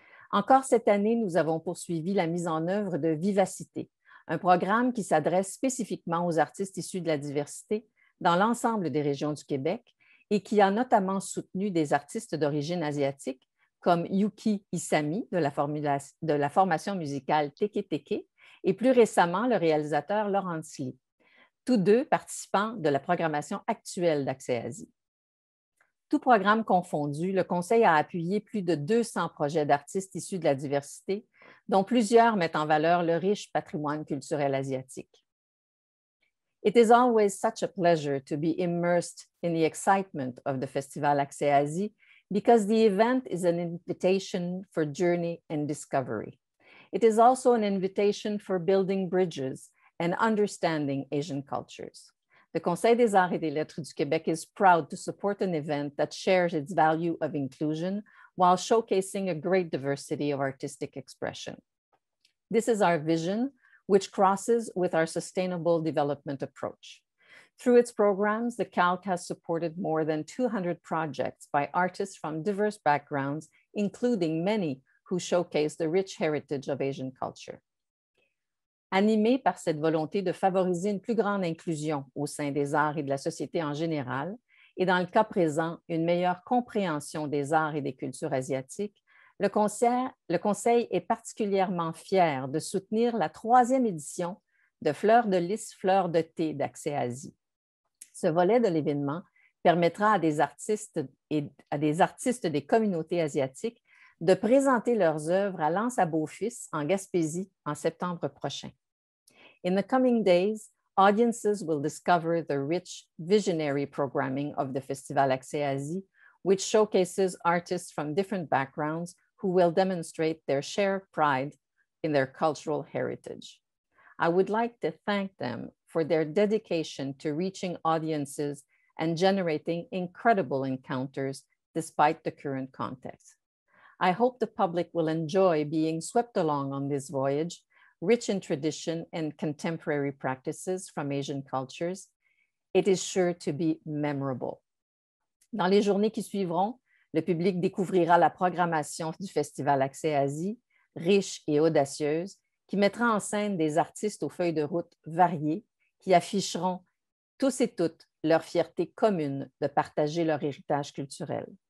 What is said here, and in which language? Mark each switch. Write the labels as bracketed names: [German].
[French] Encore cette année, nous avons poursuivi la mise en œuvre de Vivacité, un programme qui s'adresse spécifiquement aux artistes issus de la diversité dans l'ensemble des régions du Québec et qui a notamment soutenu des artistes d'origine asiatique comme Yuki Isami de la formation musicale Teke Teke et plus récemment le réalisateur Laurence Lee, tous deux participants de la programmation actuelle d'Accès Asie. Tout programme confondu, le Conseil a appuyé plus de 200 projets d'artistes issus de la diversité, dont plusieurs mettent en valeur le riche patrimoine culturel asiatique. [English] It is always such a pleasure to be immersed in the excitement of the Festival Accès Asie because the event is an invitation for journey and discovery. It is also an invitation for building bridges and understanding Asian cultures. The Conseil des arts et des lettres du Québec is proud to support an event that shares its value of inclusion while showcasing a great diversity of artistic expression. This is our vision, which crosses with our sustainable development approach. Through its programs, the CALC has supported more than 200 projects by artists from diverse backgrounds, including many who showcase the rich heritage of Asian culture. [French] Animé par cette volonté de favoriser une plus grande inclusion au sein des arts et de la société en général, et dans le cas présent, une meilleure compréhension des arts et des cultures asiatiques, le Conseil est particulièrement fier de soutenir la 3e édition de Fleurs de lys, Fleurs de thé d'Accès Asie. Ce volet de l'événement permettra à des artistes des communautés asiatiques de présenter leurs œuvres à l'Anse à Beaufils en Gaspésie en septembre prochain. [English] In the coming days, audiences will discover the rich visionary programming of the Festival Accès Asie, which showcases artists from different backgrounds who will demonstrate their shared pride in their cultural heritage. I would like to thank them for their dedication to reaching audiences and generating incredible encounters despite the current context. I hope the public will enjoy being swept along on this voyage, rich in tradition and contemporary practices from Asian cultures. It is sure to be memorable. [French] Dans les journées qui suivront, le public découvrira la programmation du Festival Accès Asie, riche et audacieuse, qui mettra en scène des artistes aux feuilles de route variées qui afficheront tous et toutes leur fierté commune de partager leur héritage culturel.